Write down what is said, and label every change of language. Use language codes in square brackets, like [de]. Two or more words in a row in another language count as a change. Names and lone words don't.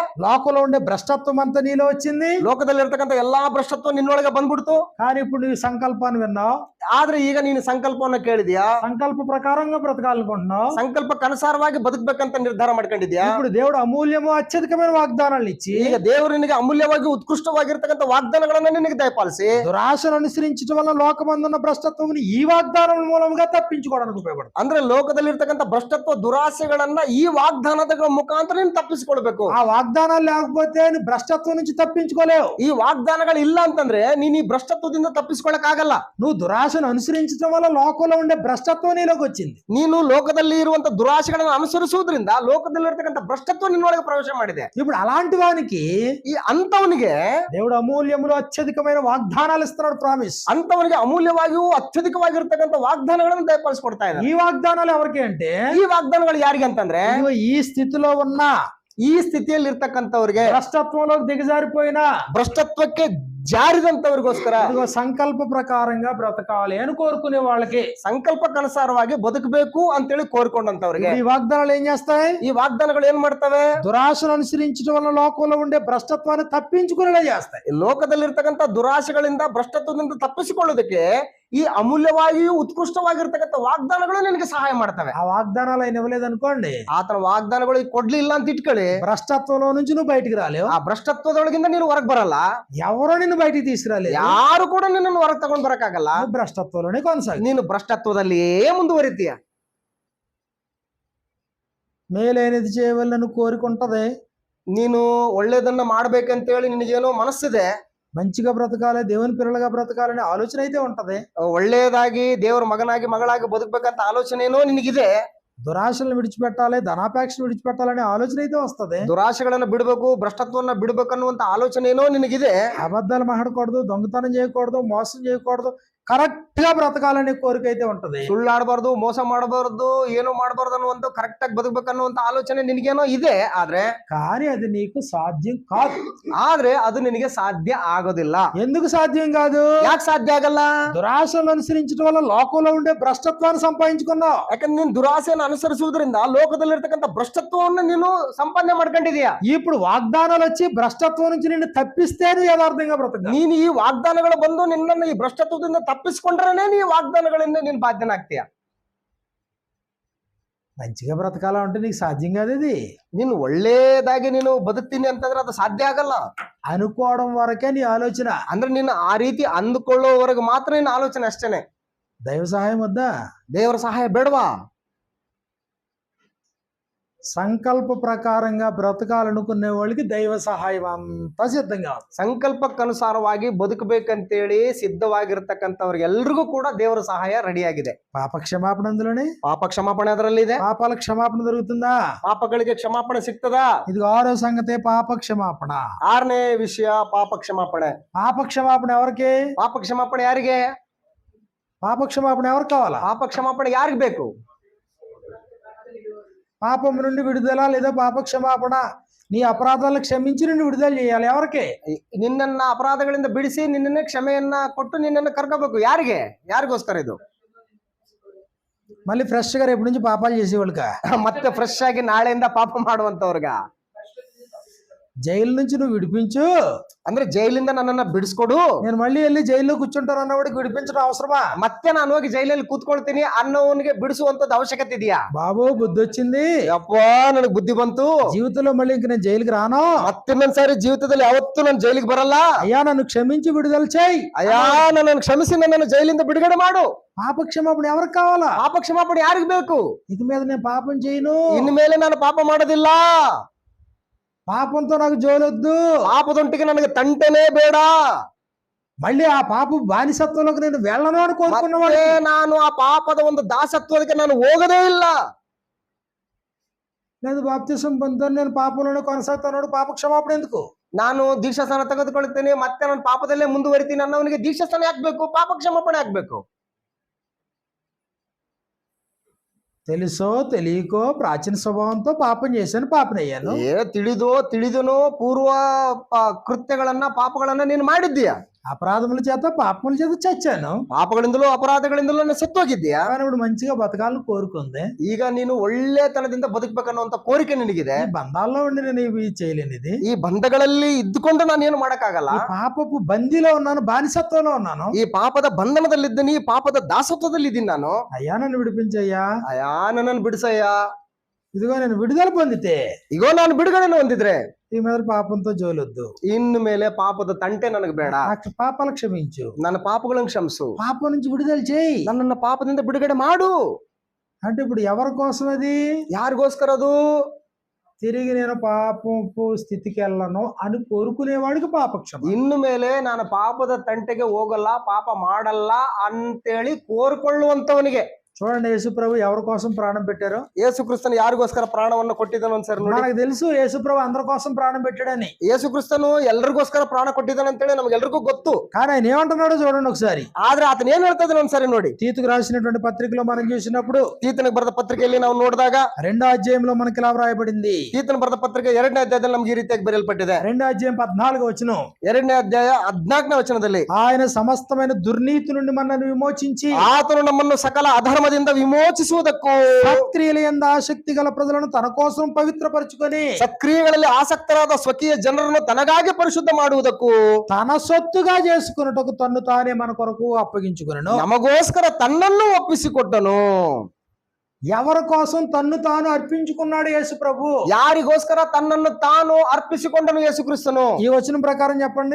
[te] లోకంలో ఉండే భ్రష్టత్వం అంతా నీలో వచ్చింది, [kn] ಲೋಕದಲ್ಲಿರ್ತಕ್ಕಂಥ ಎಲ್ಲಾ ಭ್ರಷ್ಟತ್ವ ನಿನ್ನೊಳಗೆ ಬಂದ್ಬಿಡ್ತು. [te] కానీ ఇప్పుడు నువ్వు సంకల్పాన్ని విన్నావు, [kn] ಆದ್ರೆ ಈಗ ನೀನು ಸಂಕಲ್ಪವನ್ನ ಕೇಳಿದ್ಯಾ, [te] సంకల్ప ప్రకారంగా బ్రతకాలనుకుంటున్నావు, [kn] ಸಂಕಲ್ಪಕ್ಕನುಸಾರವಾಗಿ ಬದುಕಬೇಕಂತ ನಿರ್ಧಾರ ಮಾಡ್ಕೊಂಡಿದ್ಯಾ. [te] ఇప్పుడు దేవుడు అమూల్యము అత్యధికమైన వాగ్దానాలు ఇచ్చి, [kn] ಈಗ ದೇವರು ನಿನಗೆ ಅಮೂಲ್ಯವಾಗಿ ಉತ್ಕೃಷ್ಟವಾಗಿರ್ತಕ್ಕಂಥ ವಾಗ್ದಾನಗಳನ್ನ ನಿನಗೆ ದಯಪಾಲಿಸಿ, [te] దురాశను అనుసరించడం వల్ల లోకమందున్న భ్రష్టత్వముని ఈ వాగ్దానం మూలంగా తప్పించుకోవడానికి ఉపయోగపడుతుంది. [kn] ಅಂದ್ರೆ ಲೋಕದಲ್ಲಿರ್ತಕ್ಕಂಥ ಭ್ರಷ್ಟತ್ವ ದುರಾಸೆಗಳನ್ನ ಈ ವಾಗ್ದಾನದ ಮುಖಾಂತರ ನೀನು ತಪ್ಪಿಸಿಕೊಳ್ಬೇಕು. [te] ఆ వాగ్దానాలు లేకపోతే నువ్వు భ్రష్టత్వం నుంచి తప్పించుకోలేవు. [kn] ಈ ವಾಗ್ದಾನಗಳು ಇಲ್ಲ ಅಂತಂದ್ರೆ ನೀನ್ ಈ ಭ್ರಷ್ಟತ್ವದಿಂದ ತಪ್ಪಿಸ್ಕೊಳಕ್ ಆಗಲ್ಲ. [te] నువ్వు దురాశను అనుసరించడం వల్ల లోకంలో ఉండే భ్రష్టత్వం నీలోకి వచ్చింది. [kn] ನೀನು ಲೋಕದಲ್ಲಿ ಇರುವಂತ ದುರಾಶೆಗಳನ್ನು ಅನುಸರಿಸುವುದರಿಂದ ಲೋಕದಲ್ಲಿರ್ತಕ್ಕಂಥ ಭ್ರಷ್ಟತ್ವ ನಿನ್ನೊಳಗೆ ಪ್ರವೇಶ ಮಾಡಿದೆ. [te] ఇప్పుడు అలాంటి వానికి [kn] ಈ ಅಂತವನಿಗೆ [te] దేవుడు అమూల్యములు అత్యధికమైన వాగ్దానాలు ఇస్తున్నాడు. ప్రామిస్. [kn] ಅಂತವನಿಗೆ ಅಮೂಲ್ಯವಾಗಿಯೂ ಅತ್ಯಧಿಕವಾಗಿರ್ತಕ್ಕಂಥ ವಾಗ್ದಾನಗಳನ್ನು ದಯಪಾಲಿಸಿಕೊಡ್ತಾ ಇದ್ದಾನೆ. [te] ఈ వాగ్దానాలు ఎవరికి అంటే, [kn] ಈ ವಾಗ್ದಾನಗಳು ಯಾರಿಗೆ ಅಂತಂದ್ರೆ, [te] ఈ స్థితిలో ఉన్న, [kn] ಈ ಸ್ಥಿತಿಯಲ್ಲಿ ಇರ್ತಕ್ಕಂಥವ್ರಿಗೆ, [te] భ్రష్టత్వంలోకి దిగజారిపోయిన, [kn] ಭ್ರಷ್ಟತ್ವಕ್ಕೆ ಜಾರಿದಂತವರಿಗೋಸ್ಕರ, [te] సంకల్ప ప్రకారంగా బ్రతకాలి అని కోరుకునే వాళ్ళకి, [kn] ಸಂಕಲ್ಪಕ್ಕನುಸಾರವಾಗಿ ಬದುಕಬೇಕು ಅಂತೇಳಿ ಕೋರ್ಕೊಂಡಂತವ್ರಿಗೆ [te] ఈ వాగ్దానాలు ఏం చేస్తాయి? [kn] ಈ ವಾಗ್ದಾನಗಳು ಏನ್ ಮಾಡ್ತವೆ? [te] దురాశను అనుసరించడం వల్ల లోకంలో ఉండే భ్రష్టత్వాన్ని తప్పించుకునేలా చేస్తాయి. [kn] ಲೋಕದಲ್ಲಿರ್ತಕ್ಕಂಥ ದುರಾಶೆಗಳಿಂದ ಭ್ರಷ್ಟತ್ವದಿಂದ ತಪ್ಪಿಸಿಕೊಳ್ಳೋದಕ್ಕೆ ಈ ಅಮೂಲ್ಯವಾಗಿಯೂ ಉತ್ಕೃಷ್ಟವಾಗಿರ್ತಕ್ಕಂಥ ವಾಗ್ದಾನಗಳು ನಿನಗೆ ಸಹಾಯ ಮಾಡ್ತವೆ. [te] ఆ వాగ్దానాలు ఆయన ఇవ్వలేదనుకోండి, [kn] ಆತನ ವಾಗ್ದಾನಗಳು ಕೊಡ್ಲಿಲ್ಲ ಅಂತ ಇಟ್ಕೊಳ್ಳಿ, [te] భ్రష్టత్వంలో నుంచి నువ్వు బయటికి రాలేవు. [kn] ಆ ಭ್ರಷ್ಟತ್ವದೊಳಗಿಂದ ನೀನು ಹೊರಗೆ ಬರಲ್ಲ. [te] ఎవరో నిన్ను బయటికి తీసుకురాలేదు. [kn] ಯಾರು ಕೂಡ ನಿನ್ನನ್ನು ಹೊರಗೆ ತಗೊಂಡ್ ಬರಕ್ಕಾಗಲ್ಲ. [te] నువ్వు భ్రష్టత్వంలోనే కొనసాగు. [kn] ನೀನು ಭ್ರಷ್ಟತ್ವದಲ್ಲಿಯೇ ಮುಂದುವರಿತೀಯ. [te] మేలైనది చేయవలని కోరికుంటది, [kn] ನೀನು ಒಳ್ಳೇದನ್ನ ಮಾಡ್ಬೇಕಂತೇಳಿ ನಿನಗೇನೋ ಮನಸ್ಸಿದೆ, [te] మంచిగా బ్రతకాలి, దేవుని పిల్లలుగా బ్రతకాలనే ఆలోచన అయితే ఉంటది. [kn] ಒಳ್ಳೆಯದಾಗಿ ದೇವರ ಮಗನಾಗಿ ಮಗಳಾಗಿ ಬದುಕಬೇಕಂತ ಆಲೋಚನೆ ಏನೋ ನಿನಗಿದೆ. [te] దురాశలను విడిచిపెట్టాలి, ధనాపేక్షను విడిచిపెట్టాలనే ఆలోచన అయితే వస్తది. [kn] ದುರಾಶೆಗಳನ್ನ ಬಿಡಬೇಕು, ಭ್ರಷ್ಟತ್ವವನ್ನ ಬಿಡಬೇಕು ಅನ್ನುವಂತ ಆಲೋಚನೆ ಏನೋ ನಿನಗಿದೆ. [te] అబద్ధాలు మాట్లాడకూడదు, దొంగతనం చేయకూడదు, మోసం చేయకూడదు, కరెక్ట్ గా బ్రతకాలనే కోరిక అయితే ఉంటది. [kn] ಸುಳ್ಳಾಡಬಾರ್ದು, ಮೋಸ ಮಾಡಬಾರ್ದು, ಏನು ಮಾಡಬಾರ್ದು ಅನ್ನುವಂತ ಕರೆಕ್ಟ್ ಆಗಿ ಬದುಕಬೇಕು ಅನ್ನುವಂತ ಆಲೋಚನೆ ನಿನಗೇನೋ ಇದೆ. [te] కానీ అది నీకు సాధ్యం కాదు. [kn] ಆದ್ರೆ ಅದು ನಿನಗೆ ಸಾಧ್ಯ ಆಗೋದಿಲ್ಲ. [te] ఎందుకు సాధ్యం కాదు? [kn] ಯಾಕೆ ಸಾಧ್ಯ ಆಗಲ್ಲ? [te] దురాశలను అనుసరించడం వల్ల లోకంలో ఉండే భ్రష్టత్వాన్ని సంపాదించుకున్నావు. [kn] ಯಾಕಂದ್ರೆ ನೀನು ದುರಾಸೆಯನ್ನು ಅನುಸರಿಸುವುದರಿಂದ ಲೋಕದಲ್ಲಿರ್ತಕ್ಕಂಥ ಭ್ರಷ್ಟತ್ವವನ್ನು ನೀನು ಸಂಪಾದನೆ ಮಾಡ್ಕೊಂಡಿದೀಯ. [te] ఇప్పుడు వాగ్దానాలు వచ్చి భ్రష్టత్వం నుంచి నిన్ను తప్పిస్తే నువ్వు యథార్థంగా బ్రతకాలి. [kn] ನೀನು ಈ ವಾಗ್ದಾನಗಳು ಬಂದು ನಿನ್ನನ್ನು ಈ ಭ್ರಷ್ಟತ್ವದಿಂದ ತಪ್ಪಿಸಿಕೊಂಡ್ರೆ ನೀ ವಾಗ್ದಾನಗಳಿಂದ ನೀನು ಬಾಧ್ಯನಾಗ್ತೀಯ. [te] మంచిగా బ్రతకాలా అంటే నీకు సాధ్యం కాదు. అది [kn] ನೀನು ಒಳ್ಳೇದಾಗಿ ನೀನು ಬದುಕ್ತೀನಿ ಅಂತಂದ್ರೆ ಅದು ಸಾಧ್ಯ ಆಗಲ್ಲ. [te] అనుకోవడం వరకే నీ ఆలోచన. [kn] ಅಂದ್ರೆ ನೀನು ಆ ರೀತಿ ಅಂದುಕೊಳ್ಳೋವರೆಗೆ ಮಾತ್ರ ನಿನ್ನ ಆಲೋಚನೆ ಅಷ್ಟೇನೆ. [te] దైవ సహాయం వద్దా? [kn] ದೇವರ ಸಹಾಯ ಬೇಡವಾ? [te] సంకల్ప ప్రకారంగా బ్రతకాలనుకునే వాళ్ళకి దైవ సహాయం అంతా సిద్ధంగా ఉంది. [kn] ಸಂಕಲ್ಪಕ್ಕನುಸಾರವಾಗಿ ಬದುಕಬೇಕಂತೇಳಿ ಸಿದ್ಧವಾಗಿರ್ತಕ್ಕಂಥವ್ರಿಗೆಲ್ರಿಗೂ ಕೂಡ ದೇವರ ಸಹಾಯ ರೆಡಿಯಾಗಿದೆ. [te] పాప క్షమాపణ అందులోనే. [kn] ಪಾಪ ಕ್ಷಮಾಪಣೆ ಅದರಲ್ಲಿ ಇದೆ. [te] పాపాల క్షమాపణ దొరుకుతుందా? [kn] ಪಾಪಗಳಿಗೆ ಕ್ಷಮಾಪಣೆ ಸಿಗ್ತದಾ? [te] ఇది 6వ సంగతే పాప క్షమాపణ. [kn] 6ನೇ ವಿಷಯ ಪಾಪ ಕ್ಷಮಾಪಣೆ. [te] పాప క్షమాపణ ఎవరికి? [kn] ಪಾಪ ಕ್ಷಮಾಪಣೆ ಯಾರಿಗೆ? [te] పాప క్షమాపణ ఎవరికి కావాలా? [kn] ಪಾಪ ಕ್ಷಮಾಪಣೆ ಯಾರಿಗೆ ಬೇಕು? [te] పాపం నుండి విడుదల లేదా పాప క్షమాపణ, నీ అపరాధాలను క్షమించి నిన్ను విడుదల చేయాలి. ఎవరికి? [kn] ನಿನ್ನನ್ನ ಅಪರಾಧಗಳಿಂದ ಬಿಡಿಸಿ ನಿನ್ನನ್ನ ಕ್ಷಮೆಯನ್ನ ಕೊಟ್ಟು ನಿನ್ನನ್ನು ಕರ್ಕೋಬೇಕು. ಯಾರಿಗೆ? ಯಾರಿಗೋಸ್ಕರ ಇದು? [te] మళ్ళీ ఫ్రెష్ గా రేపు నుంచి పాపాలు చేసేవాళ్ళక, [kn] ಮತ್ತೆ ಫ್ರೆಶ್ ಆಗಿ ನಾಳೆಯಿಂದ ಪಾಪ ಮಾಡುವಂತವ್ರಿಗ. [te] జైలు నుంచి నువ్వు విడిపించు [kn] ಅಂದ್ರೆ జైಲಿಂದ ನನ್ನನ್ನ ಬಿಡಿಸ್ಕೊಡು, [te] నేను మళ్ళీ వెళ్ళి జైల్లో కూర్చుంటాను అన్నవాడికి విడిపించడం అవసరమా? [kn] ಮತ್ತೆ ನಾನು ಹೋಗಿ ಜೈಲಲ್ಲಿ ಕೂತ್ಕೊಳ್ತೀನಿ ಅನ್ನೋವನಿಗೆ ಬಿಡಿಸುವಂತದ್ದು ಅವಶ್ಯಕತೆ ಇದೆಯಾ? [te] బాబు బుద్ధి వచ్చింది, [kn] ಯಪ್ಪ ನನಗೆ ಬುದ್ಧಿ ಬಂತು, [te] జీవితంలో మళ్ళీ ఇంక నేను జైలుకి రాను, [kn] ಮತ್ತಿನ್ನೊಂದ್ಸಾರಿ ಜೀವಿತದಲ್ಲಿ ಯಾವತ್ತೂ ನಾನು ಜೈಲಿಗೆ ಬರಲ್ಲ, [te] అయ్యా నన్ను క్షమించి విడుదల చేయి, [kn] ಅಯ್ಯಾ ನನ್ನನ್ನು ಕ್ಷಮಿಸಿ ನನ್ನನ್ನು జైಲಿಂದ ಬಿಡುಗಡೆ ಮಾಡು. [te] పాప క్షమాపణ ఎవరికి కావాలా? [kn] ಪಾಪ ಕ್ಷಮಾಪಣೆ ಯಾರಿಗೆ ಬೇಕು? [te] ఇక మీద నేను పాపం చేయను, [kn] ಇನ್ನು ಮೇಲೆ ನಾನು ಪಾಪ ಮಾಡೋದಿಲ್ಲ, [te] పాపంతో నాకు జోలొద్దు, [kn] ಪಾಪದೊಂಟಿಗೆ ನನಗೆ ತಂಟೆನೇ ಬೇಡ, [te] మళ్ళీ ఆ పాప బానిసత్వంలోకి నేను వెళ్ళను అని కోరుకున్నవాడు, [kn] ನಾನು ಆ ಪಾಪದ ಒಂದು ದಾಸತ್ವಕ್ಕೆ ನಾನು ಹೋಗದೇ ಇಲ್ಲ. [te] లేదు బాప్తిసం పొందుతాను, నేను పాపంలోనే కొనసాగుతాను, పాప క్షమాపణ ఎందుకు? [kn] ನಾನು ದೀಕ್ಷಾಸ್ಥಾನ ತೆಗೆದುಕೊಳ್ತೇನೆ, ಮತ್ತೆ ನಾನು ಪಾಪದಲ್ಲೇ ಮುಂದುವರಿತೀನಿ ಅನ್ನೋನಿಗೆ ದೀಕ್ಷಾಸ್ಥಾನ ಯಾಕಬೇಕು? ಪಾಪ ಕ್ಷಮಾಪಣೆ ಆಗ್ಬೇಕು. [te] తెలుసో తెలియకో ప్రాచీన స్వభావంతో పాపం చేశాను, పాపనయ్యాను. [kn] ತಿಳಿದನೋ ಪೂರ್ವ ಕೃತ್ಯಗಳನ್ನ ಪಾಪಗಳನ್ನ ನೀನು ಮಾಡಿದ್ದೀಯ, [te] అపరాధముల చేత పాపముల చేత చచ్చాను, [kn] ಪಾಪಗಳಿಂದಲೂ ಅಪರಾಧಗಳಿಂದಲೂ ಸತ್ತೋಗಿದ್ದೀಯಾ. [te] కానీ ఇప్పుడు మంచిగా బతకాలని కోరుకుంది. [kn] ಈಗ ನೀನು ಒಳ್ಳೆತನದಿಂದ ಬದುಕಬೇಕನ್ನುವಂತ ಕೋರಿಕೆ ನಿನಗಿದೆ. [te] ఈ బంధాల్లో ఉండి నేను ఇవి చేయలేనిది, [kn] ಈ ಬಂಧಗಳಲ್ಲಿ ಇದ್ದುಕೊಂಡು ನಾನು ಏನು ಮಾಡಕ್ಕಾಗಲ್ಲ. [te] ఈ పాపపు బందీలో ఉన్నాను, బానిసత్వంలో ఉన్నాను, [kn] ಈ ಪಾಪದ ಬಂಧನದಲ್ಲಿದ್ದೀನಿ, ಈ ಪಾಪದ ದಾಸತ್ವದಲ್ಲಿ ಇದ್ದೀನಿ ನಾನು. [te] అయ్యా నన్ను విడిపించయ్యా, [kn] ಅಯ್ಯಾ ನನ್ನನ್ನು ಬಿಡಿಸಯ್ಯ, [te] ఇదిగో నేను విడుదల పొందితే, [kn] ಇಗೋ ನಾನು ಬಿಡುಗಡೆನ ಹೊಂದಿದ್ರೆ [te] ఈ మీద పాపంతో జోలొద్దు, [kn] ಇನ್ನು ಮೇಲೆ ಪಾಪದ ತಂಟೆ ನನಗೆ ಬೇಡ, [te] నాకు పాపాలు క్షమించు, [kn] ನನ್ನ పాಪಗಳನ್ನು ಕ್ಷಮಿಸು, [te] పాపం నుంచి విడుదల చేయి, [kn] ನನ್ನನ್ನು ಪಾಪದಿಂದ ಬಿಡುಗಡೆ ಮಾಡು. [te] అంటే ఇప్పుడు ఎవరి కోసం అది? [kn] ಯಾರಿಗೋಸ್ಕರ ಅದು? [te] తిరిగి నేను పాపపు స్థితికి వెళ్ళను అని కోరుకునేవాడికి పాపక్షమ. [kn] ಇನ್ನು ಮೇಲೆ ನಾನು ಪಾಪದ ತಂಟೆಗೆ ಹೋಗಲ್ಲ, ಪಾಪ ಮಾಡಲ್ಲ ಅಂತೇಳಿ ಕೋರ್ಕೊಳ್ಳುವಂತವನಿಗೆ. [te] చూడండి, యేసుప్రభు ఎవరి కోసం ప్రాణం పెట్టారో. [kn] ಯೇಸು ಕ್ರಿಸ್ತನು ಯಾರಿಗೋಸ್ಕರ ಪ್ರಾಣವನ್ನು ಕೊಟ್ಟಿದ್ದಾನೆ ಒಂದ್ಸರಿ ನೋಡಿ. [te] మనకు తెలుసు యేసుప్రభు అందరి కోసం ప్రాణం పెట్టాడని. [kn] ಯೇಸು ಕ್ರಿಸ್ತನು ಎಲ್ಲರಿಗೋಸ್ಕರ ಪ್ರಾಣ ಕೊಟ್ಟಿದ್ದಾನೆ ಅಂತೇಳಿ ನಮ್ಗೆಲ್ರಿಗೂ ಗೊತ್ತು. [te] కానీ ఆయన ఏమంటున్నాడో చూడండి ఒకసారి. [kn] ಆದ್ರೆ ಆತನ ಏನ್ ಹೇಳ್ತಾ ಇದ್ದಾನೆ ಒಂದ್ಸರಿ ನೋಡಿ. [te] తీతుకు రాసినటువంటి పత్రికలో మనం చూసినప్పుడు, [kn] ತೀತನಿಗೆ ಬರೆದ ಪತ್ರಿಕೆಯಲ್ಲಿ ನಾವು ನೋಡಿದಾಗ [te] 2వ అధ్యాయంలో మనకి ఇలా వ్రాయబడింది. [kn] ತೀತನ ಬರೆದ ಪತ್ರಿಕೆ 2ನೇ ಅಧ್ಯಾಯದಲ್ಲಿ ನಮ್ಗೆ ಈ ರೀತಿಯಾಗಿ ಬರೆಯಲ್ಪಟ್ಟಿದೆ. [te] 2వ అధ్యాయం 14వ వచనం. [kn] 2ನೇ ಅಧ್ಯಾಯ 14ನೇ ವಚನದಲ್ಲಿ, [te] ఆయన సమస్తమైన దుర్నీతి నుండి మనల్ని విమోచించి [kn] ಆತನು ನಮ್ಮನ್ನು ಸಕಲ ಅಧರ್ಮದಿಂದ ವಿಮೋಚಿಸುವುದಕ್ಕೂ, [te] సత్క్రియల యందు ఆసక్తి గల ప్రజలను తన కోసం పవిత్రపరచుకొని, [kn] ಸತ್ಕ್ರಿಯೆಗಳಲ್ಲಿ ಆಸಕ್ತರಾದ ಸ್ವಕೀಯ ಜನರನ್ನು ತನಗಾಗಿ ಪರಿಶುದ್ಧ ಮಾಡುವುದಕ್ಕೂ, [te] తన సొత్తుగా చేసుకున్నటకు తన్ను తానే మన కొరకు అప్పగించుకునను. [kn] ನಮಗೋಸ್ಕರ ತನ್ನನ್ನು ಒಪ್ಪಿಸಿಕೊಟ್ಟನು. [te] ఎవరి కోసం తన్ను తాను అర్పించుకున్నాడు యేసు ప్రభు? [kn] ಯಾರಿಗೋಸ್ಕರ ತನ್ನನ್ನು ತಾನು ಅರ್ಪಿಸಿಕೊಂಡನು ಯೇಸು ಕ್ರಿಸ್ತನು? [te] ఈ వచనం ప్రకారం చెప్పండి.